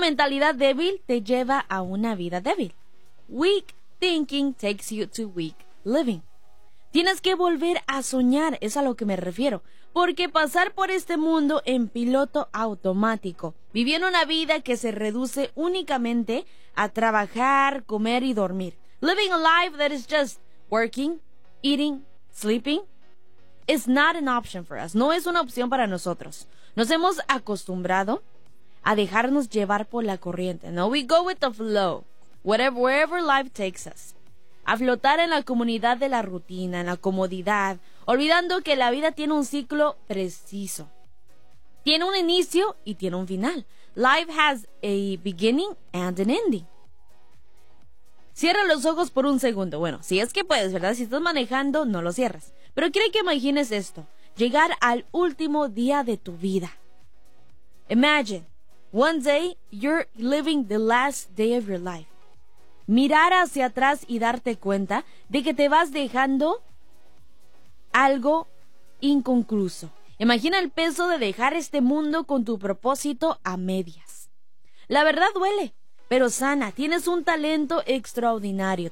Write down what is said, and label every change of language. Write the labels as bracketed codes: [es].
[es] mentalidad débil te lleva a una vida débil. [en] Weak thinking takes you to weak living. [es] Tienes que volver a soñar, es a lo que me refiero, porque pasar por este mundo en piloto automático, viviendo una vida que se reduce únicamente a trabajar, comer y dormir. [en] Living a life that is just working, eating, sleeping, is not an option for us. [es] No es una opción para nosotros. Nos hemos acostumbrado a dejarnos llevar por la corriente. [en] No, we go with the flow, whatever, wherever life takes us. [es] A flotar en la comunidad de la rutina, en la comodidad, olvidando que la vida tiene un ciclo preciso. Tiene un inicio y tiene un final. [en] Life has a beginning and an ending. [es] Cierra los ojos por un segundo. Bueno, si es que puedes, ¿verdad? Si estás manejando, no lo cierres. Pero quiero que imagines esto. Llegar al último día de tu vida. [en] Imagine, one day you're living the last day of your life. [es] Mirar hacia atrás y darte cuenta de que te vas dejando algo inconcluso. Imagina el peso de dejar este mundo con tu propósito a medias. La verdad duele, pero sana. Tienes un talento extraordinario.